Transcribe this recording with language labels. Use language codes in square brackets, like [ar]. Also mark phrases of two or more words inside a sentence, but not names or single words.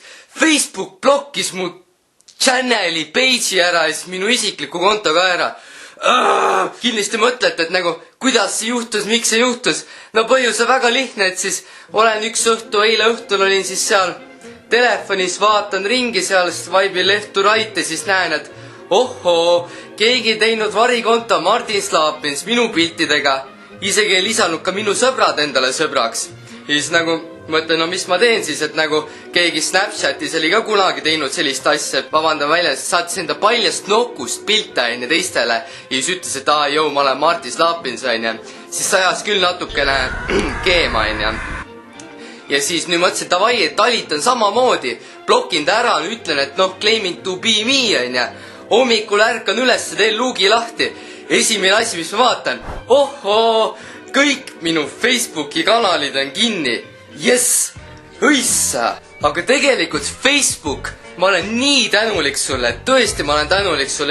[et] Facebook blokkis mu channeli, page'i ära ja siis minu isikliku konto ka ära. Kindlasti mõtlete, et nagu, kuidas see juhtus, miks see juhtus. No põhjus on väga lihtne, et siis olen üks õhtu, eile õhtul olin siis seal telefonis, vaatan ringi seal, swipe'i [en] left to right [et] ja siis näen, et ohoo, keegi teinud varikonto Martin Slaapins minu piltidega. Isegi ei lisanud ka minu sõbrad endale sõbraks. Ja siis nagu mõtlen, no mis ma teen siis, et nagu keegi Snapchatis oli ka kunagi teinud sellist asja, et vabandan välja, saatis enda paljast nokust pilte enne teistele ja siis ütles, et jõu, ma olen Martin Slaapins, siis ajas küll natukene keema, ja siis nüüd mõtlesin, et davai, et talitan samamoodi, blokin ta ära, ütlen, et noh, [en] claiming to be me, [et] hommikul ärkan üles, teen luugi lahti. Esimene asi, mis ma vaatan, ohoo, kõik minu Facebooki kanalid on kinni. Jess, õissa. Aga tegelikult Facebook, ma olen nii tänulik sulle, tõesti ma olen tänulik sulle.